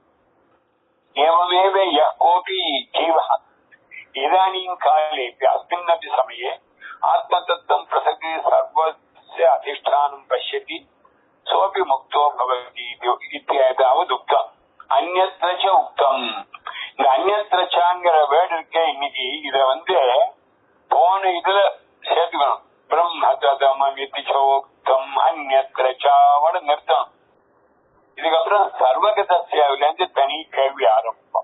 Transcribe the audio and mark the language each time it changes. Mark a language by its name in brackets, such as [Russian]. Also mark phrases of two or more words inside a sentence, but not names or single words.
[Sanskrit] एवमेव यः कोऽपि जीवः इदानीं काले अस्मिन्नपि समये आत्मतत्त्वं पृथक् सर्वस्य अधिष्ठानं पश्यति सोऽपि मुक्तो भवति इत्येतावदुक्तम्। अन्यत्र च उक्तम्. [Tamil] இந்த அந்நியத்திரச்சாங்கிற வேர்டு இருக்கே இன்னைக்கு இத போன இதுல சேர்த்துக்கணும். [Sanskrit] ब्रह्म ततममितिच्चोक्तम् [Tamil] அந்நியத்திரச்சாவோட நிறுத்தணும். இதுக்கப்புறம் சர்வகதஸ்யாவிலிருந்து தனி கேள்வி ஆரம்பிப்போம்.